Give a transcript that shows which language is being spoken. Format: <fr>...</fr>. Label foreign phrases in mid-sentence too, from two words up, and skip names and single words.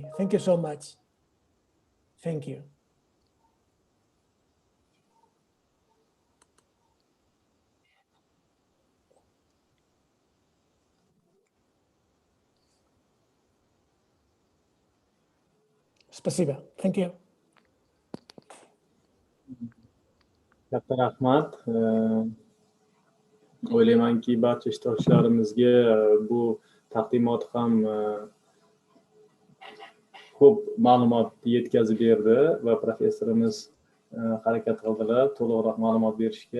<en>Thank you so much. Thank you. Спасибо. Thank you.</en> <uz>Katta rahmat. O'ylaymanki barcha ishtirokchilarimizga bu taqdimot ham ko'p ma'lumot yetkazib berdi va professorimiz harakat qildilar to'liqroq ma'lumot berishga.</uz>